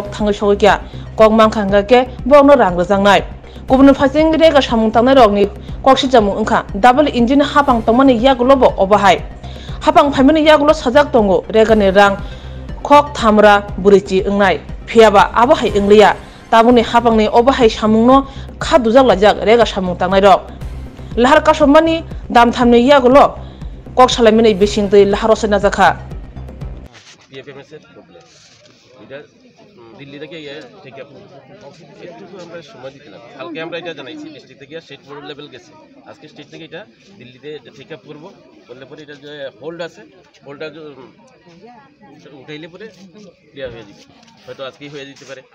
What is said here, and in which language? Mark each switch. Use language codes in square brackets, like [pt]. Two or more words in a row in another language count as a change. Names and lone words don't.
[trp] थांगै सगैक्या कक मानखांगा के बरनो रां रजांनाय गुबुन फारसें रेगा सामुं थांनाय रगनि कक सिजामुं ओंखा [en] double engine [trp] हापां तंमानि यागुलोबो अबाहाय हापां फाइमानि यागुलो साजाक दंगो रेगानि रां कक थामरा बुरिचि ओंनाय फियाबा आबाहाय ओंलिया ताबुनि हापांनि अबाहाय सामुंनो खादुजाक लाजाक रेगा सामुं थांनाय रग लाहार कासमानि दाम थामनि यागुलो कक सालायमानि बिसिंदै लाहारसे नाजाखा [bn] दिल्ली থেকে ঠিক একটু আমরা সময় দিলাম কালকে আমরা এটা জানাইছি ডিস্ট্রিক্ট থেকে [en] state board level [bn] গেছে আজকে স্টেট থেকে এটা দিল্লিতে ঠিক আপ করব বললে পরে এটা যে হোল্ড আছে হোল্ডটা উঠাইলে পরে ক্লিয়ার হয়ে যাবে হয়তো আজকেই হয়ে যেতে পারে